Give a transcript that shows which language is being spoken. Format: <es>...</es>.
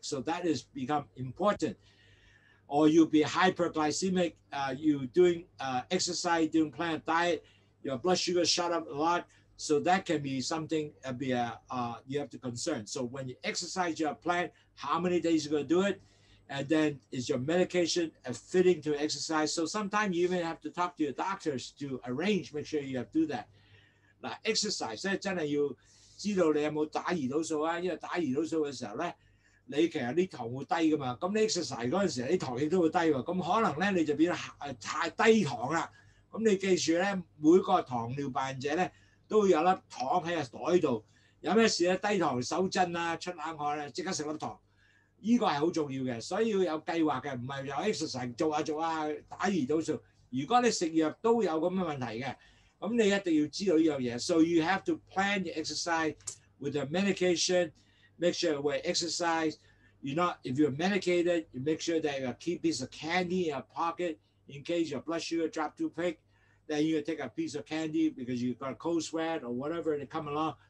<en>So that is become important. Or you'll be hyperglycemic, you doing exercise, doing planned diet, your blood sugar shot up a lot. So that can be something you have to concern. So when you exercise, you have planned how many days you're going to do it. And then is your medication fitting to exercise? So sometimes you even have to talk to your doctors to arrange, make sure you have to do that.</en> <yue>嗱 exercise 咧真係要知道你有冇打胰島素啊，因為打胰島素嘅時候咧，你其實啲糖會低噶嘛，咁你 exercise 嗰陣時啲糖亦都會低喎，咁可能咧你就變咗太低糖啦。咁你記住咧，每個糖尿病者咧都會有粒糖喺個袋度，有咩事咧低糖手震啊、出冷汗咧，即刻食粒糖。呢個係好重要嘅，所以要有計劃嘅，唔係有 exercise 做下打胰島素。如果你食藥都有咁嘅問題嘅。咁你一定要知道呢樣嘢</yue> <en>，so you have to plan your exercise with the medication, make sure when exercise if you're medicated, you make sure that you have a key piece of candy in your pocket in case your blood sugar drop too quick. Then you take a piece of candy because you got a cold sweat or whatever they come along.</en>